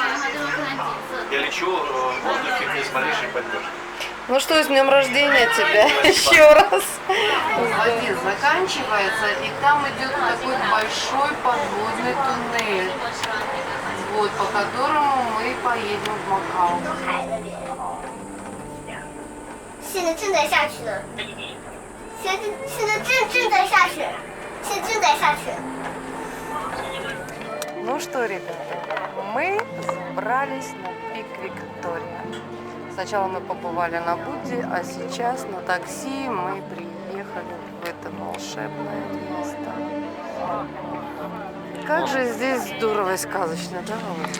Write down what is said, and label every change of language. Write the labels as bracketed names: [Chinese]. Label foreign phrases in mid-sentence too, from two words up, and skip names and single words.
[Russian] Я лечу в воздухе без малейшей поддержки. Ну что, с днем рождения тебя еще раз. Воде заканчивается, и там идет такой большой подводный туннель, вот, по которому мы поедем в Макао. [Chinese] 现在正在下去呢，现在正在下雪，现在正在下雪。 [Russian] Ну что, ребята, мы забрались на пик Виктория. Сначала мы побывали на Будде, а сейчас на такси мы приехали в это волшебное место. Как же здесь здорово и сказочно, да, Володя?